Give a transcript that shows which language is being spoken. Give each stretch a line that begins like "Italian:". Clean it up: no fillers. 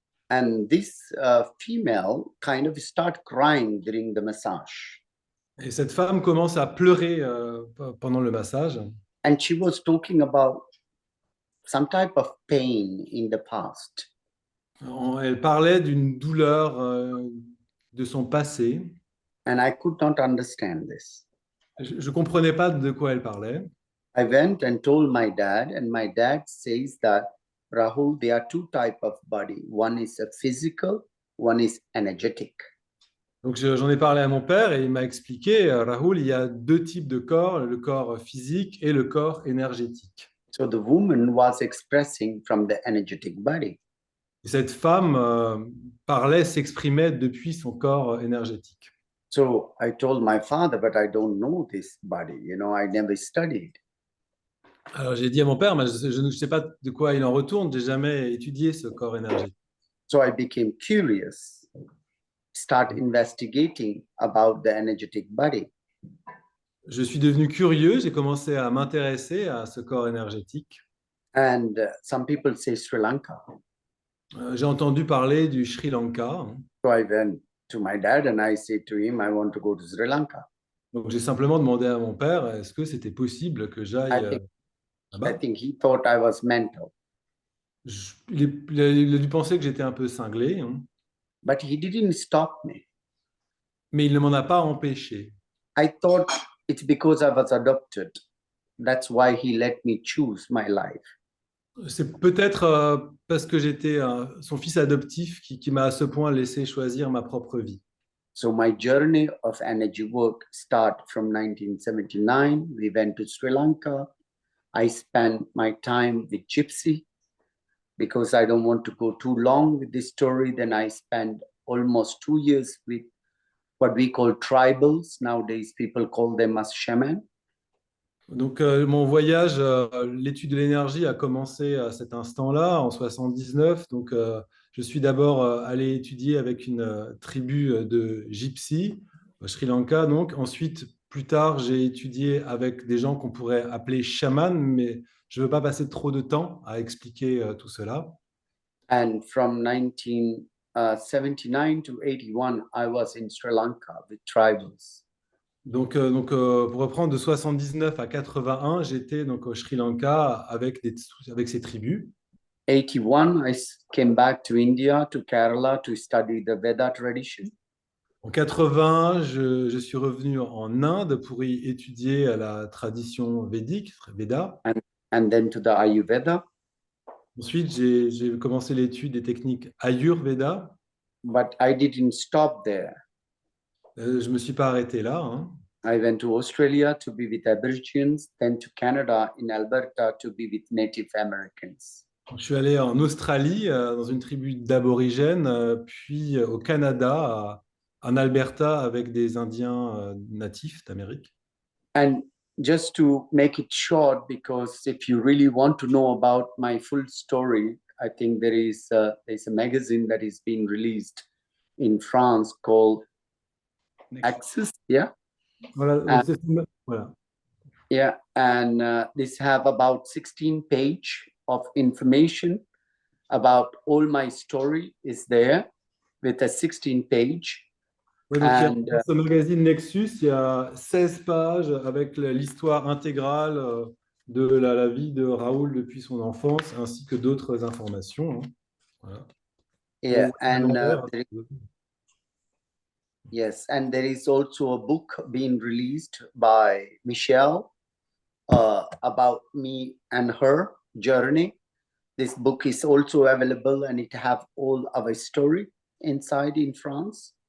English: And this female kind of start crying during the massage.
French: Et cette femme commence à pleurer pendant le massage.
English: And she was talking about some type of pain in the past.
French: Elle parlait d'une douleur de son passé.
English: And I could not understand this.
French: Je ne comprenais pas de quoi elle parlait.
English: I went and told my dad, and my dad says that, Rahul, there are 2 types of body. One is a physical, one is energetic.
French: Donc j'en ai parlé à mon père et il m'a expliqué, Rahul, il y a 2 types de corps, le corps physique et le corps énergétique.
English: So the woman was expressing from the energetic body.
French: Et cette femme parlait, s'exprimait depuis son corps énergétique.
English: So I told my father, but I don't know this body. You know, I never studied.
French: Alors j'ai dit à mon père, mais je ne sais pas de quoi il en retourne, j'ai jamais étudié ce corps énergétique.
English: So I became curious, start investigating about the energetic body.
French: Je suis devenu curieux, j'ai commencé à m'intéresser à ce corps énergétique.
English: And some people say Sri Lanka.
French: J'ai entendu parler du Sri Lanka, hein.
English: So I went to my dad and I said to him, I want to go to Sri Lanka.
French: Donc j'ai simplement demandé à mon père, est-ce que c'était possible que
English: I
French: j'aille
English: think, I
French: là-bas?
English: think he thought I was mental,
French: Il a dû penser que j'étais un peu cinglé, hein,
English: but he didn't stop me.
French: mais il ne m'en a pas empêché.
English: I thought it's because I was adopted. That's why he let me choose my life.
French: C'est peut-être parce que j'étais son fils adoptif qui m'a à ce point laissé choisir ma propre vie.
English: So my journey of energy work start from 1979. We went to Sri Lanka. I spent my time with Gypsy because I don't want to go too long with this story. Then I spent almost 2 years with what we call tribals. Nowadays, people call them as shaman.
French: Donc mon voyage, l'étude de l'énergie a commencé à cet instant-là, en 79. Donc je suis d'abord allé étudier avec une tribu de Gypsy, au Sri Lanka. Donc ensuite, plus tard, j'ai étudié avec des gens qu'on pourrait appeler chamans, mais je ne veux pas passer trop de temps à expliquer tout cela.
English: And from 1979 to 81, I was in Sri Lanka with tribals.
French: Donc, pour reprendre de 79 à 81, j'étais donc au Sri Lanka avec ces tribus.
English: 81, came back to India, to Kerala, to study the Veda tradition.
French: En 80, je suis revenu en Inde pour y étudier la tradition védique, Veda.
English: And then to the Ayurveda.
French: Ensuite, j'ai commencé l'étude des techniques Ayurveda.
English: But I didn't stop there.
French: Je ne me suis pas arrêté là, hein.
English: I went to Australia to be with Aborigines, then to Canada in Alberta to be with Native Americans.
French: Je suis allé en Australie, dans une tribu d'aborigènes, puis au Canada, en Alberta, avec des Indiens natifs d'Amérique.
English: And just to make it short, because if you really want to know about my full story, I think there's a magazine that is being released in France called Axis, yeah?
French: Voilà, voilà.
English: Yeah, and this have about 16 page of information about all my story is there with a 16 page.
French: Ouais, donc dans ce magazine Nexus, il y a 16 pages avec l'histoire intégrale de la vie de Raoul depuis son enfance, ainsi que d'autres informations, hein. Voilà.
English: Yeah,
French: Donc,
English: and yes, and there is also a book being released by Michelle about me and her journey. This book is also available and it have all our story inside in France.